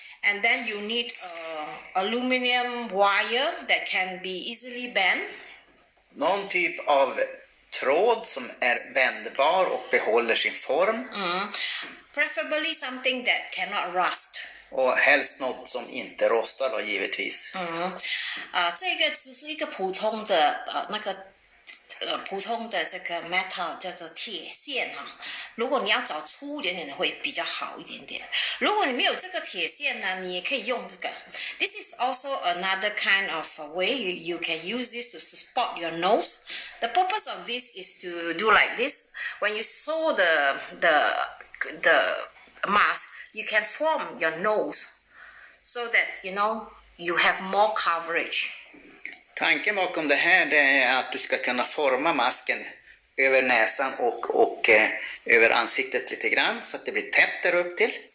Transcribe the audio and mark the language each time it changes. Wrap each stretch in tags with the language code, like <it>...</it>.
<en>And then you need aluminum wire that can be easily bent.</en> <sv>Någon typ av tråd som är vändbar och behåller sin form.</sv> <en>Preferably something that cannot rust.</en> <sv>Och helst något som inte rostar då, givetvis.</sv> <zh>这个只是一个普通的普通的这个 metal 叫做铁线哈。如果你要找粗一点点的会比较好一点点。如果你没有这个铁线呢，你也可以用这个。</zh> <en>This is also another kind of way you can use this to support your nose. The purpose of this is to do like this. When you sew the mask, you can form your nose so that you have more coverage.</en> <sv>Tanken bakom det här det är att du ska kunna forma masken över näsan och över ansiktet lite grann så att det blir tätt där upp till.</sv>